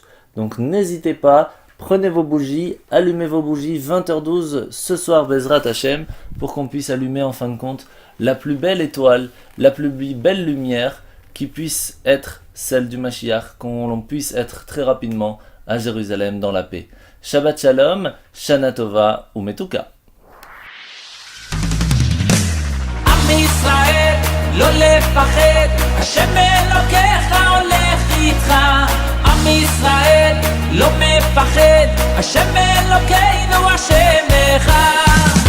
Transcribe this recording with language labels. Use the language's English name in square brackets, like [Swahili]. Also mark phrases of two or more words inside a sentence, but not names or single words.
[French] Donc n'hésitez pas, prenez vos bougies, allumez vos bougies 20h12 ce soir [Hebrew] בעזרת השם [French] pour qu'on puisse allumer en fin de compte la plus belle étoile, la plus belle lumière qui puisse être celle du Mashiach, qu'on puisse être très rapidement à Jérusalem dans la paix. [Hebrew] שבת שלום, שנה טובה ומתוקה. ישראל, לא לפחד, השם אלוקיך הולך איתך. עם ישראל, לא מפחד, השם אלוקינו השם אחד.